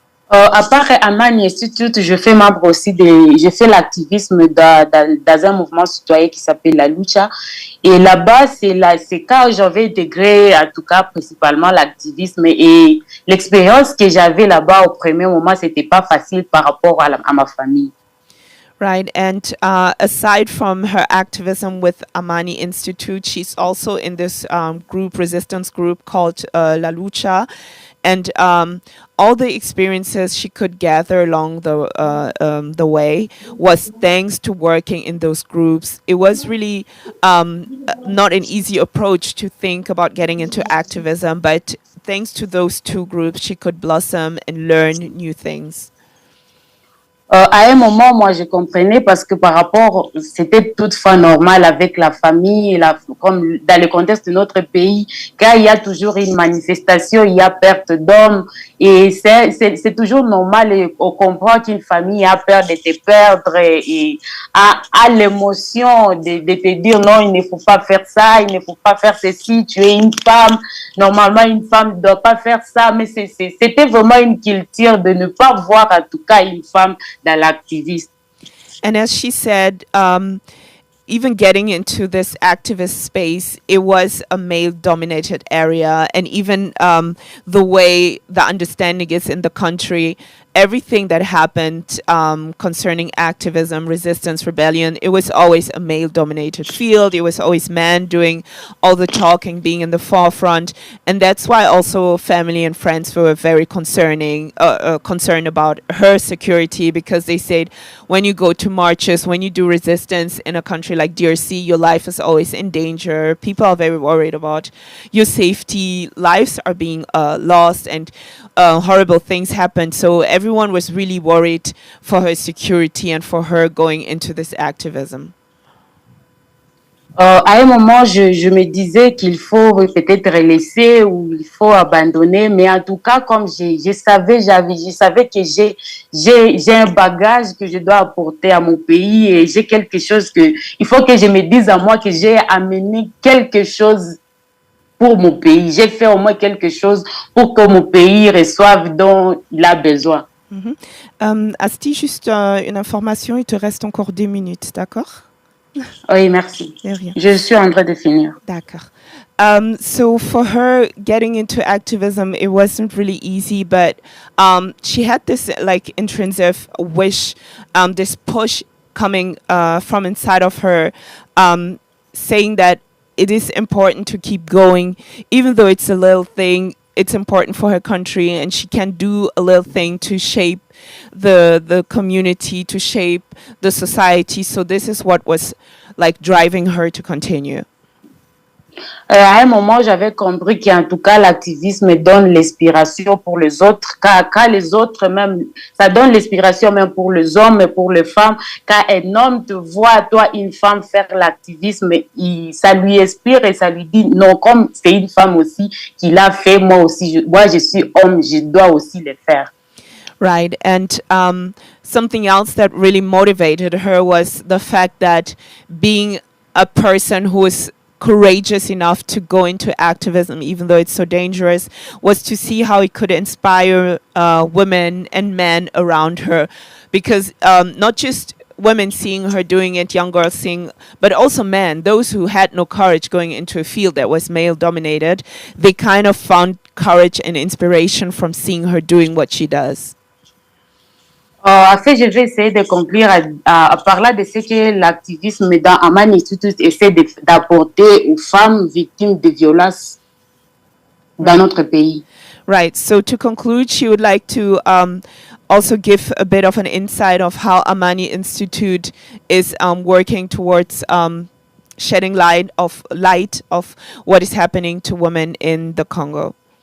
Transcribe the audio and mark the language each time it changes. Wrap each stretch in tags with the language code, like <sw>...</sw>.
<fr>À part Amani Institute, je fais membre aussi je fais l'activisme dans un mouvement citoyen qui s'appelle la Lucha. Et là-bas, c'est quand j'avais intégré, en tout cas, principalement l'activisme. Et l'expérience que j'avais là-bas au premier moment, c'était pas facile par rapport à ma famille.</fr> <en>Right, and aside from her activism with Amani Institute, she's also in this resistance group called La Lucha. And all the experiences she could gather along the way was thanks to working in those groups. It was really not an easy approach to think about getting into activism, but thanks to those two groups, she could blossom and learn new things.</en> <fr>À un moment, moi, je comprenais parce que par rapport, c'était toutefois normal avec la famille, comme dans le contexte de notre pays, quand il y a toujours une manifestation, il y a perte d'hommes et c'est toujours normal et on comprend qu'une famille a peur de te perdre et a l'émotion de te dire non, il ne faut pas faire ça, il ne faut pas faire ceci, tu es une femme, normalement une femme ne doit pas faire ça, mais c'était vraiment une culture de ne pas voir en tout cas une femme dans l'activisme.</fr> <en>And as she said, even getting into this activist space, it was a male dominated area. And even the way the understanding is in the country, everything that happened concerning activism, resistance, rebellion, it was always a male dominated field. It was always men doing all the talking, being in the forefront. And that's why also family and friends were very concerned about her security, because they said when you go to marches, when you do resistance in a country like DRC, your life is always in danger. People are very worried about your safety. Lives are being lost and horrible things happen. So everyone was really worried for her security and for her going into this activism.</en> <fr>À un moment, je me disais qu'il faut peut-être laisser ou il faut abandonner, mais en tout cas, comme je savais que j'ai un bagage que je dois apporter à mon pays et j'ai quelque chose il faut que je me dise à moi que j'ai amené quelque chose pour mon pays. J'ai fait au moins quelque chose pour que mon pays reçoive dont il a besoin. Asti, juste une information, il te reste encore 2 minutes, d'accord? Oui, merci. De rien. Je suis en train de finir. D'accord.</fr> <en>So for her getting into activism, it wasn't really easy, but she had this like intrinsic wish, this push coming from inside of her, saying that it is important to keep going, even though it's a little thing. It's important for her country, and she can do a little thing to shape the community, to shape the society. So this is what was like driving her to continue.</en> <fr>À un moment, j'avais compris qu'en tout cas, l'activisme donne l'inspiration pour les autres, car les autres même, ça donne l'inspiration même pour les hommes et pour les femmes. Quand un homme te voit, toi, une femme, faire l'activisme, ça lui inspire et ça lui dit, non, comme c'est une femme aussi qui l'a fait, moi aussi, moi je suis homme, je dois aussi le faire.</fr> <en>Right. And something else that really motivated her was the fact that being a person who is courageous enough to go into activism, even though it's so dangerous, was to see how it could inspire women and men around her. Because not just women seeing her doing it, young girls seeing, but also men, those who had no courage going into a field that was male dominated, they kind of found courage and inspiration from seeing her doing what she does.</en> <fr>En fait, je vais essayer de conclure à parler de ce que l'activisme dans Amani Institute essaie d'apporter aux femmes victimes de violences dans notre pays.</fr> <en>Right. So to conclude, she would like to also give a bit of an insight of how Amani Institute is working towards shedding light of what is happening to women in the Congo.</en>